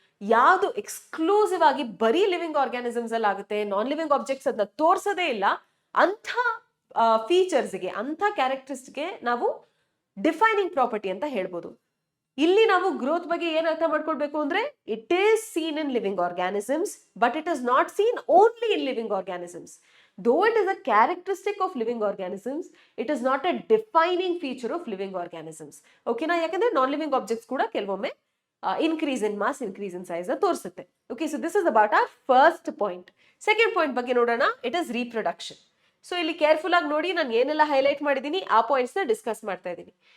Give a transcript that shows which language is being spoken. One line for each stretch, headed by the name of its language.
Kannada: ಯಾವ್ದು ಎಕ್ಸ್ಕ್ಲೂಸಿವ್ ಆಗಿ ಬರೀ ಲಿವಿಂಗ್ ಆರ್ಗ್ಯಾನಿಸಮ್ಸ್ ಅಲ್ಲಿ ಆಗುತ್ತೆ, ನಾನ್ ಲಿವಿಂಗ್ ಆಬ್ಜೆಕ್ಟ್ಸ್ ಅದನ್ನ ತೋರ್ಸೋದೇ ಇಲ್ಲ, ಅಂಥ ಫೀಚರ್ಸ್ಗೆ, ಅಂಥ ಕ್ಯಾರೆಕ್ಟರಿಸ್ಟಿಕ್ಗೆ ನಾವು ಡಿಫೈನಿಂಗ್ ಪ್ರಾಪರ್ಟಿ ಅಂತ ಹೇಳ್ಬೋದು. ಇಲ್ಲಿ ನಾವು ಗ್ರೋತ್ ಬಗ್ಗೆ ಏನ್ ಅರ್ಥ ಮಾಡ್ಕೊಳ್ಬೇಕು ಅಂದ್ರೆ,
English: It is seen in living organisms, but it is not seen only in living organisms. Though it is a characteristic of living organisms, it is not a defining feature of living organisms. Okay na?
Kannada: Yakandre
English: non-living objects
Kannada: kuda ಕೆಲವೊಮ್ಮೆ
English: increase in mass, increase in size
Kannada: ತೋರಿಸುತ್ತೆ.
English: Okay, so this is about our first point. Second point
Kannada: ಬಗ್ಗೆ ನೋಡೋಣ,
English: it is reproduction.
Kannada: So ಇಲ್ಲಿ careful ಆಗಿ ನೋಡಿ, ನಾನು ಏನೆಲ್ಲ highlight ಮಾಡಿದ್ದೀನಿ ಆ ಪಾಯಿಂಟ್ಸ್ ನ ಡಿಸ್ಕಸ್ ಮಾಡ್ತಾ ಇದ್ದೀನಿ.